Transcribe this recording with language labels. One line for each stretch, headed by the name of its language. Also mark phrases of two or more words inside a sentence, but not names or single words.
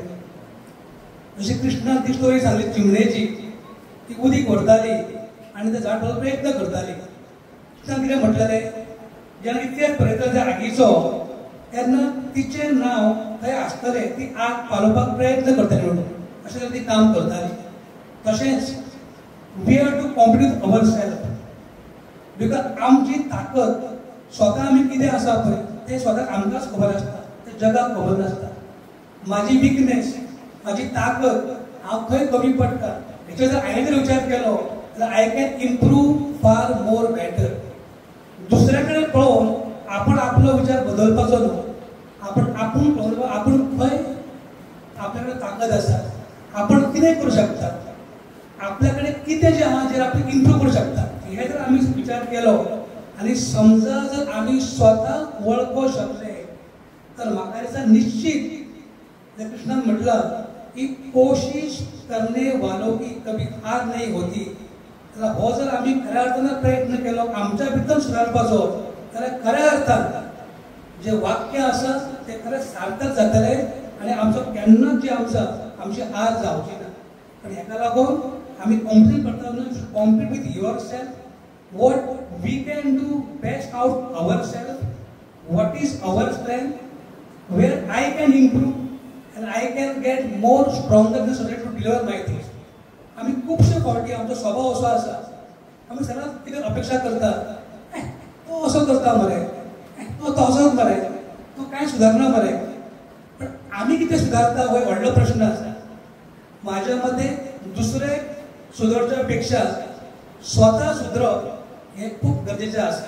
Konkani: जशी कृष्णान ती स्टोरी सांगली चिमणेची, ती उदीक व्हरताली आनी तें झाड प्रयत्न करताली. कृष्णान कितें म्हटलेलें जेन्ना इतलेच पळयता त्या आगीचो तेन्ना तिचें नांव थंय आसतलें, ती आग पालोवपाक प्रयत्न करताली म्हणून अशें तरेन ती काम करताली. तशेंच
English: we have to compete with our self,
Konkani: बिकॉज आमची ताकद स्वता आमी कितें आसा पळय तें स्वताक आमकांच खबर आसता, तें जगाक खबर नासता. म्हाजी विकनेस, म्हाजी ताकद, हांव खंय कमी पडटा हेचेर जर हांवें जर विचार केलो जाल्यार
English: I can improve far more better.
Konkani: दुसऱ्या कडेन पळोवन आपण आपलो विचार बदलपाचो न्हू, आपूण पळोवन आपूण खंय आपल्या कडेन ताकद आसा, आपण कितें करूं शकता, आपल्या कडेन कितें जें आहा जें आपूण इम्प्रूव करूं शकता हे जर आमी विचार केलो आनी समजा जर आमी स्वताक वळखूंक शकले तर म्हाका दिसता निश्चित कृष्णान म्हटलं की
Hindi: कोशिश करने वालों की कभी हार नहीं होती.
Konkani: जाल्यार हो जर आमी खऱ्या अर्थान प्रयत्न केलो आमच्या भितर सुदारपाचो जाल्यार खऱ्या अर्थान जे वाक्य आसा ते खरें सार्थक जातले आनी आमचो केन्नाच जे आमचा आमची हार जावची ना. पण हेका लागून आमी कॉम्पीट करतना
English: compete with your self, what we can do best out ourselves, what is our strength, where I can improve and I can get more stronger in society to deliver my things.
Konkani: आमी खूबशे फावटी आमचो स्वभाव असो आसा, आमी सदांच कितें अपेक्षा करता, तो असो करता मरे, तो तसोच मरे, तो कांय सुदारना मरे. पण आमी कितें सुदारता हो व्हडलो प्रश्न आसा. म्हाज्या मते दुसरे सुदरच्या पेक्षा स्वता सुदरप हे खूब गरजेचें आसा.